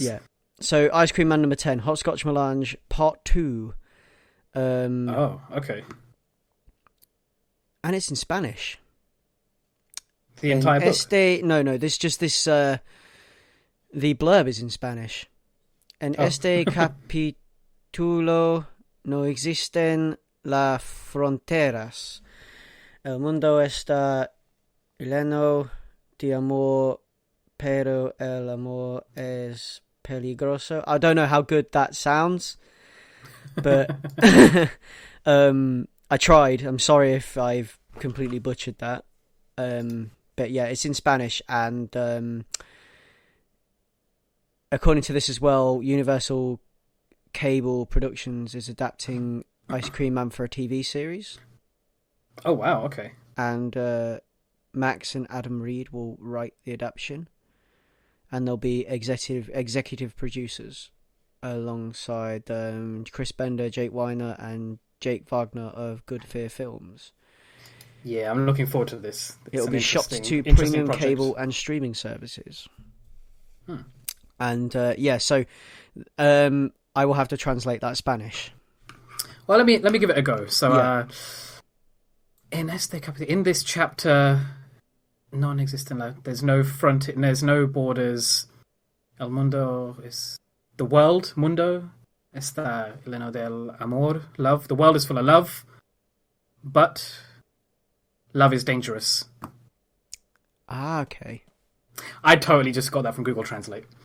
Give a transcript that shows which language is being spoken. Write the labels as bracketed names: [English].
[English] Yeah. So Ice Cream Man number 10, Hopscotch Melange Part 2. Oh, okay. And it's in Spanish. The entire book? No, this. The blurb is in Spanish. [Spanish] En este capítulo no existen las fronteras. El mundo está lleno de amor, pero el amor es peligroso. [English] I don't know how good that sounds, but I tried. I'm sorry if I've completely butchered that. But yeah, it's in Spanish, and according to this as well, Universal Cable Productions is adapting Ice Cream Man for a TV series. Oh wow, okay. And Max and Adam Reed will write the adaptation, and there'll be executive producers alongside Chris Bender, Jake Weiner, and Jake Wagner of Good Fear Films. Yeah, I'm looking forward to this. It'll be shot to premium cable and streaming services. And so I will have to translate that Spanish. Well, let me give it a go. So, in this chapter, non-existent. There's no there's no borders. [Spanish] El mundo [English] is the world. [Spanish] Mundo está lleno del amor. [English] Love. The world is full of love, but love is dangerous. Ah, okay. I totally just got that from Google Translate.